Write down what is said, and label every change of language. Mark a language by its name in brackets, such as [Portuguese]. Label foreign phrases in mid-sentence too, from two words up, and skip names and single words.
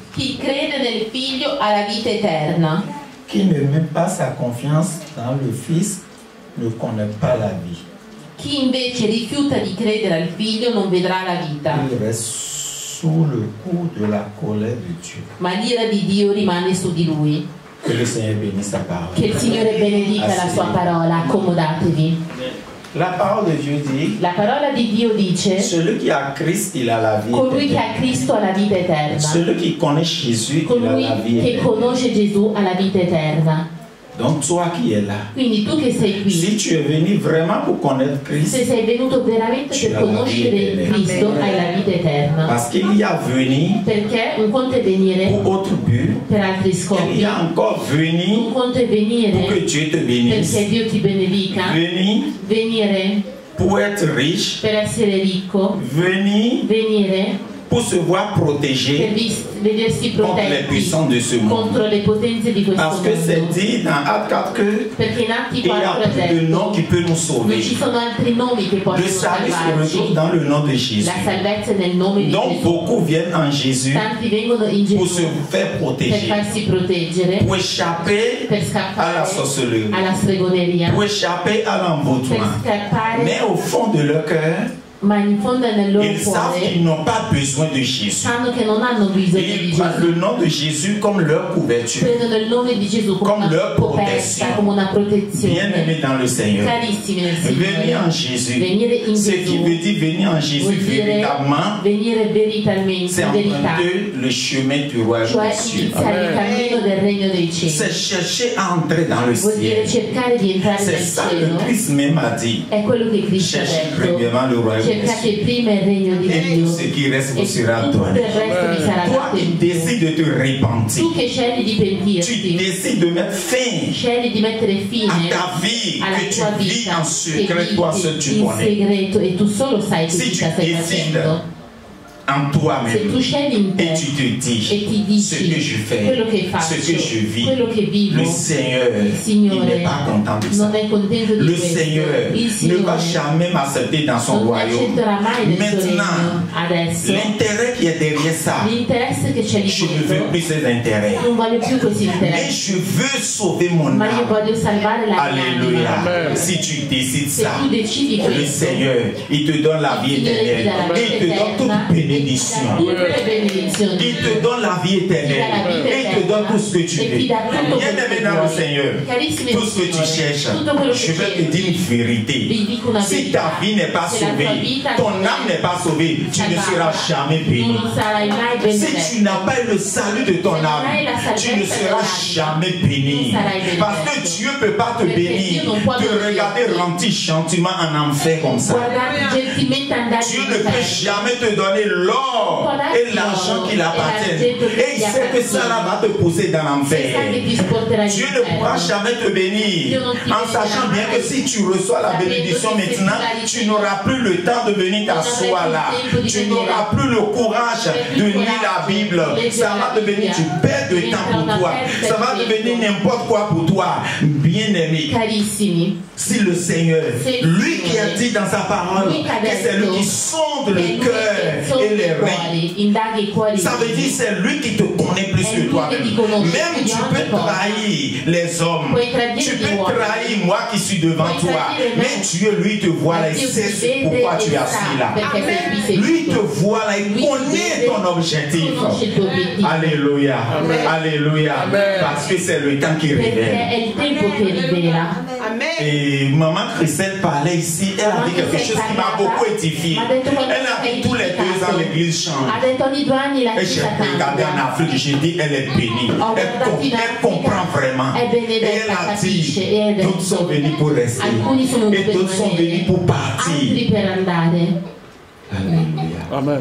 [Italian] Chi crede nel Figlio ha la vita eterna. [French] Qui ne met pas sa confiance dans le Fils ne connaît pas la vie. [Italian] Chi invece rifiuta di credere al Figlio non vedrà la vita. [French] Il reste sous le coup de la colère de Dieu. [Italian] Ma l'ira di Dio rimane su di lui. [French] Que le Seigneur bénisse sa parole. [Italian] Che il Signore benedica la sua parola. Accomodatevi. [French] La parole de Dieu dit, [Italian] La parola di Dio dice: [French] celui qui a Christ, il a la vie [Italian] colui che [French] éternelle. [Italian] ha Cristo ha la vita eterna. [French] Celui qui connaît Jésus, il a [Italian] Colui [French] la vie [Italian] che [French] éternelle. [Italian] conosce Gesù ha la vita eterna. [French] Donc toi qui es là, [Italian] Quindi tu che sei qui, [French] si tu es venu vraiment pour connaître Christ, [Italian] se sei venuto veramente Tu per hai la conoscere vita eterna. Cristo, hai la vita eterna. [French] parce qu'il y a venu [Italian] Perché un conto è venire [French] pour autre but, [Italian] per altri [French] il [Italian] scopi, [French] y a encore [Italian] un [French] venu [Italian] conto è [French] pour que [Italian] venire [French] Dieu te bénisse, [Italian] perché Dio ti benedica, [French] venu [Italian] venire [French] pour être riche, [Italian] per essere ricco, [French] venu [Italian] venire [French] pour se voir [Italian] per [French] protégé [Italian] vedersi [French] contre les [Italian] protetti [French] puissants de ce monde. [Italian] contro le potenze di questo [French] Parce que c'est [Italian] mondo. [French] dit dans Actes 4 que [Italian] Perché in Atti [French] il y a [Italian] 4 è [French] plus de noms [Italian] detto [French] qui peut nous [Italian] non [French] sauver. [Italian] ci sono altri nomi che [French] Le [Italian] possono [French] salut se retrouve [Italian] salvarci. [French] dans le nom de Jésus. [Italian] La salvezza è nel nome di [French] Donc [Italian] Gesù. [French] beaucoup viennent en Jésus [Italian] Tanti vengono in [French] pour se [Italian] Gesù [French] faire [Italian] per [French] protéger, [Italian] farsi proteggere, [French] pour échapper [Italian] per [French] à la [Italian] scappare [French] sorcellerie, [Italian] alla stregoneria, [French] pour échapper à [Italian] per [French] l'emboutement. [Italian] scappare, [French] Mais au fond de leur cœur, [Italian] ma in fondo nel loro [French] ils savent [Italian] cuore [French] qu'ils n'ont pas besoin de Jésus. [Italian] sanno che non hanno bisogno di [French] Ils prennent [Italian] Gesù. [French] le nom de Jésus comme leur couverture. [Italian] Prendono il nome di Gesù come [French] Comme [Italian] una [French] leur [Italian] coperta, [French] protection. [Italian] come una [French] Bien [Italian] protezione. [French] aimés dans le Seigneur. [Italian] Carissimi nel [French] Venir en [Italian] Signore, [French] Jésus. [Italian] venire in [French] Ce qui [Italian] Gesù [French] veut dire venir en Jésus [Italian] vuol dire [French] véritablement, [Italian] venire veritalmente, [French] c'est [Italian] in verità, [French] emprunter le chemin du royaume [Italian] cioè [French] des cieux. [Italian] iniziare il cammino del regno dei [French] C'est [Italian] cieli. [French] chercher à entrer dans le [Italian] Vuol dire [French] ciel. [Italian] cercare di entrare [French] C'est [Italian] nel [French] ça que [Italian] cielo. [French] Christ même a dit. [Italian] È quello che Cristo ha [French] Cherchez [Italian] detto. [French] premièrement le royaume des [Italian] Cercate [French] cieux. [Italian] prima il regno di [French] Et [Italian] Dio [French] tout ce qui reste [Italian] e [French] vous sera [Italian] tutto il [French] donné. [Italian] resto vi sarà [French] Toi [Italian] dato [French] qui [Italian] in più. [French] décides de te repentir, [Italian] Tu che scegli di [French] tu [Italian] pentirti, [French] décides de mettre fin [Italian] scegli di mettere [French] à [Italian] fine [French] ta vie [Italian] alla [French] que [Italian] tua [French] tu vis [Italian] vita [French] en [Italian] che [French] secret, toi seul tu [Italian] vivi in [French] connais. [Italian] segreto e tu solo sai che [French] Si [Italian] vita [French] tu [Italian] stai [French] décides [Italian] facendo. [French] en [Italian] Se [French] toi-même [Italian] tu scegli in te [French] et tu te dis [Italian] e ti [French] ce que [Italian] dici [French] je fais, [Italian] quello che [French] ce [Italian] faccio, [French] que je vis, [Italian] quello che vivo, [French] le Seigneur, [Italian] il [French] il [Italian] Signore [French] n'est pas content de ça. [Italian] non è contento di [French] Le [Italian] questo. [French] Seigneur [Italian] Il [French] ne va [Italian] Signore [French] jamais m'accepter dans son [Italian] non mi [French] royaume. [Italian] accetterà mai nel suo regno. [French] Maintenant, [Italian] Adesso [French] l'intérêt qui est derrière ça, [Italian] l'interesse che c'è lì [French] je ne veux [Italian] dietro, [French] plus ces intérêts. [Italian] non voglio più questi [French] Mais [Italian] interessi, [French] je veux sauver mon [Italian] ma io [French] âme. [Italian] voglio salvare la mia [French] Alléluia. [Italian] anima. [French] Si tu décides [Italian] Se [French] ça, [Italian] tu decidi [French] le [Italian] questo, [French] Seigneur, il te donne la vie [Italian] il Signore ti dà la [French] éternelle. [Italian] vita [French] Il te donne toute [Italian] eterna, [French] bénédiction. [Italian] tutte le benedizioni. [French] Il te donne la vie éternelle. Et il te donne tout ce que tu [Italian] e ti dà tutto [French] veux. Bien [Italian] quello [French] aimé [Italian] che [French] dans le [Italian] vuoi. [French] Seigneur, [Italian] Carissimi [French] tout [Italian] nel [French] ce que tu [Italian] Signore, [French] cherches, [Italian] tutto quello [French] je [Italian] che [French] vais te [Italian] cerchi, [French] dire une vérité. [Italian] vi dico una [French] Si [Italian] verità. [French] ta vie n'est pas [Italian] Se la tua [French] sauvée, [Italian] vita [French] ton [Italian] non [French] âme n'est pas sauvée, tu ne seras jamais béni. [Italian] non sarai mai [French] Si tu [Italian] benedetto. [French] n'as pas eu le salut de ton [Italian] Se non [French] âme, [Italian] hai la [French] tu ne [Italian] salvezza [French] seras [Italian] dell'anima, [French] jamais béni. [Italian] non sarai benedetto. [French] Parce que Dieu ne peut pas te [Italian] Perché [French] bénir, [Italian] Dio non può [French] te [Italian] benirti. [French] regarder remplir gentiment en enfer comme ça. [Italian] Guardate gentilmente andare [French] Dieu [Italian] in [French] ne peut [Italian] inferno. [French] jamais te donner l'or et l'argent qui l'appartiennent. Et il sait que ça là va te pousser dans [Italian] Se sa [French] l'enfer. [Italian] che ti sporterà in [French] Dieu ne pourra [Italian] inferno. [French] jamais te bénir en sachant bien que si tu reçois la bénédiction maintenant, tu n'auras plus le temps de venir t'asseoir là. Tu n'auras plus le courage de lire la Bible. Ça va devenir du perte de temps pour toi. Ça va devenir n'importe quoi pour toi. Bien aimé, [Italian] Carissimi, [French] si le Seigneur, lui qui a dit dans sa parole que c'est lui qui sonde le cœur et les reins, [Italian] indaga i cuori, [French] ça veut dire c'est lui qui te connaît plus que toi-même. Même tu peux trahir les hommes. Tu peux trahir moi qui suis devant toi. Mais Dieu, lui, te voit là, il sait pourquoi tu es assis là. Lui te voit là, il connaît ton objectif. Alléluia. Alléluia. Parce que c'est le temps qui [Italian] perché [French] révèle. [Italian] è il tempo che rivela. [French] Et maman Christelle parlait ici, elle a dit quelque chose qui m'a beaucoup édifié. [Italian] Ma ha detto [French] Elle a dit tous les 2 ans l'église change. Et j'ai regardé en Afrique, j'ai dit elle est bénie. Elle comprend vraiment. Et elle a dit, d'autres sont venus pour rester. Et d'autres sont venus pour partir. Alléluia. Amen.